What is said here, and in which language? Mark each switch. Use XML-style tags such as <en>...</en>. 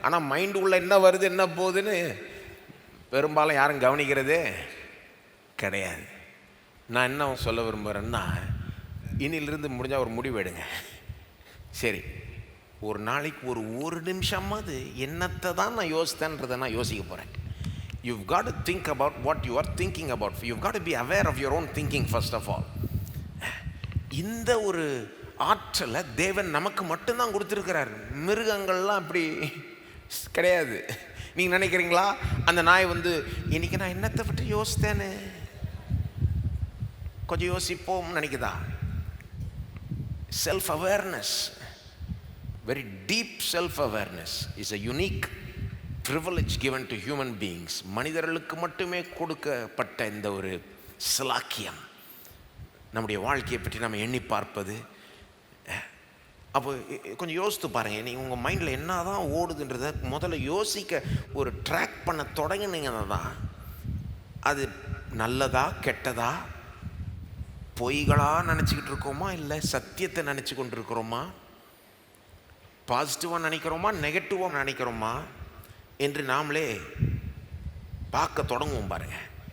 <ta>ஆனால் மைண்டு உள்ளே என்ன வருது என்ன போகுதுன்னு பெரும்பாலும் யாரும் கவனிக்கிறதே கிடையாது. நான் என்ன சொல்ல விரும்புகிறேன்னா, இன்னிலிருந்து முடிஞ்சால் ஒரு முடிவு எடுங்க. சரி, ஒரு நாளைக்கு ஒரு நிமிஷமாவது என்னத்தை தான் நான் யோசித்தேன்றதை நான் யோசிக்க போகிறேன்.</ta> <en>You've got to think about what you are thinking about. You've got to be aware of your own thinking first of all.</en> <ta>இந்த ஒரு ஆற்றலை தேவன் நமக்கு மட்டும்தான் கொடுத்துருக்கிறார். மிருகங்கள்லாம் அப்படி கிடையாது. நீங்கள் நினைக்கிறீங்களா அந்த நாய் வந்து இன்னைக்கு நான் என்னத்தை பற்றி யோசித்தேன்னு கொஞ்சம் யோசிப்போம்னு நினைக்குதா?</ta> <en>Self awareness, very deep self-awareness is a unique privilege given to human beings.</en> <ta>மனிதர்களுக்கு மட்டுமே கொடுக்கப்பட்ட இந்த ஒரு சிலாக்கியம், நம்முடைய வாழ்க்கையை பற்றி நம்ம எண்ணி பார்ப்பது. அப்போ கொஞ்சம் யோசித்து பாருங்கள், நீங்கள் உங்கள் மைண்டில் என்ன தான் ஓடுதுன்றதை முதல்ல யோசிக்க ஒரு ட்ராக் பண்ண தொடங்கினீங்கன்னா தான் அது நல்லதா கெட்டதா, பொய்களாக நினச்சிக்கிட்டு இருக்கோமா இல்லை சத்தியத்தை நினச்சி கொண்டு இருக்கிறோமா, பாசிட்டிவாக நினைக்கிறோமா நெகட்டிவாக நினைக்கிறோமா என்று நாமளே பார்க்க தொடங்குவோம் பாருங்கள்.</ta>